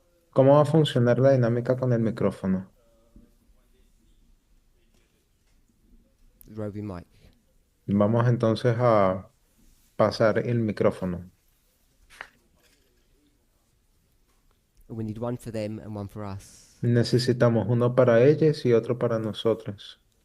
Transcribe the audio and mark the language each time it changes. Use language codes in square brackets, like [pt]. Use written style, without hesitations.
[es] ¿Cómo va a funcionar la dinámica con el micrófono? [en] Roving mic. [es] Vamos entonces a pasar el micrófono. [en] We need one for them and one for us. [es] Necesitamos uno para ellos y otro para nosotros.